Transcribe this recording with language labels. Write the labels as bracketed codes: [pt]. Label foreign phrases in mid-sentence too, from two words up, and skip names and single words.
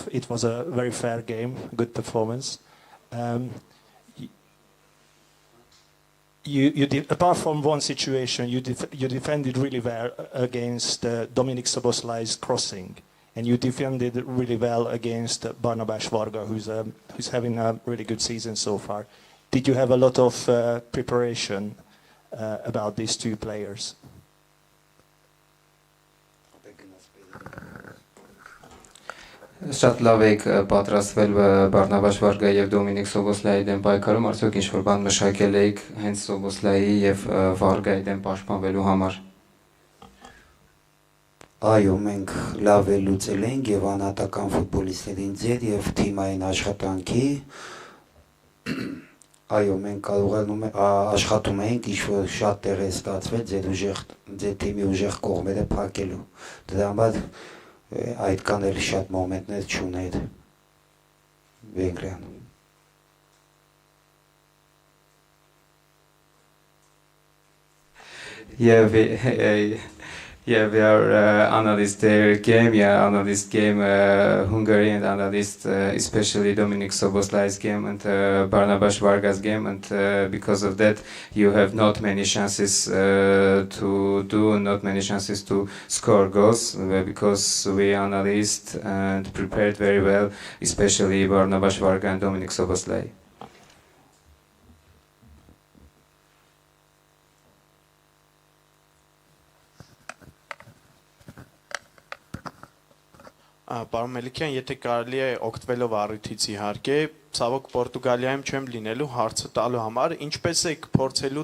[en] It was a very fair game, good performance. Apart from one situation, you defended really well against Dominic Szoboszlai's crossing, and you defended really well against Barnabás Varga, who's having a really good season so far. Did you have a lot of preparation about these two players. [hy] Շատ լավ եք պատրաստվել Բարնաբաս Վարգայի եւ Դոմինիկ Սոբոսլայի դեմ պայքարում, արդյոք ինչ-որ բան մշակել եք հենց Սոբոսլայի եւ Վարգայի դեմ պաշտպանվելու համար։ Այո, մենք լավ է լուծել ենք եւ անհատական ֆուտբոլիստերին ձեր եւ թիմային աշխատանքի այո, մենք կարողանում ենք աշխատում ենք ինչ-որ շատ տեղ է ստացվել ձեր թիմի ուժեղ կողմերը փակելու։ Դրա համար այդքան էլ շատ մոմենտներ չուներ Վենգրիան։ [en] Yeah, we are analyst their game. Yeah, analyst game Hungary and analyst especially Dominik Soboslai's game and Barnabas Vargas game, and because of that you have not many chances to do, not many chances to score goals because we analyzed and prepared very well, especially Barnabas Vargas and Dominik Soboslai. [hy] Պարոն Մելիքյան, եթե կարելի է օգտվելով առիթից իհարկե, ցավոք Պորտուգալիայում չեմ լինելու հարցը տալու համար, ինչպես եք փորձելու